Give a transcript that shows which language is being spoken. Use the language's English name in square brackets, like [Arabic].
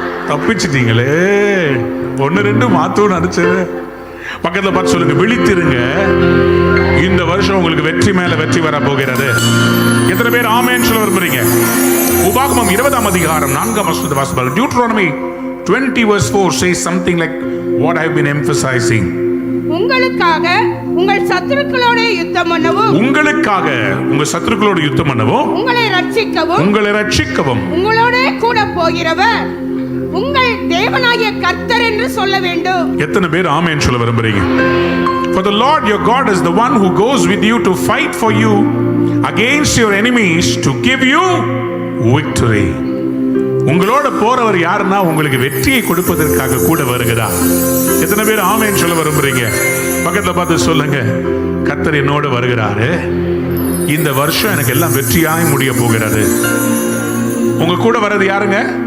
[Tamil] தப்பிச்சிட்டீங்களே. 1-2 மாத்தோன்னு நினைச்சது. பக்கத்துல பார்த்து சொல்லுங்க, விழித்திருங்க. இந்த வருஷம் உங்களுக்கு வெற்றி மேல வெற்றி வர போகிறது. எத்தனை பேர் ஆமென் சொல்ல விரும்புறீங்க? உபாகமம் 20ஆம் அதிகாரம் 4ஆம் வசனத்தை வாசிப்பாங்க. [English] Deuteronomy 20:4 says something like what I have been emphasizing. [Tamil] உங்களுக்காக உங்கள் சத்துருக்களோட யுத்தம் பண்ணவும், உங்களுக்காக உங்க சத்துருக்களோட யுத்தம் பண்ணவும், உங்களை ரட்சிக்கவும் உங்களோட கூட போகிறவர் உங்கள் தேவனாகிய கர்த்தர் என்று சொல்ல வேண்டும். எத்தனை பேர் ஆமென் சொல்ல விரும்புறீங்க? [English] For the Lord your God is the one who goes with you to fight for you against your enemies to give you victory. [Tamil] உங்களோட போறவர் யாருன்னா உங்களுக்கு வெற்றியை கொடுப்பதற்காக கூட வருகிறார். எத்தனை பேர் ஆமென் சொல்ல விரும்புறீங்க? பக்கத்துல பார்த்து சொல்லுங்க, கர்த்தர் என்னோட வருகிறாரு. இந்த வருஷம் எனக்கு எல்லாம் வெற்றியாய் முடிய போகிறது. உங்க கூட வர்றது யாருங்க?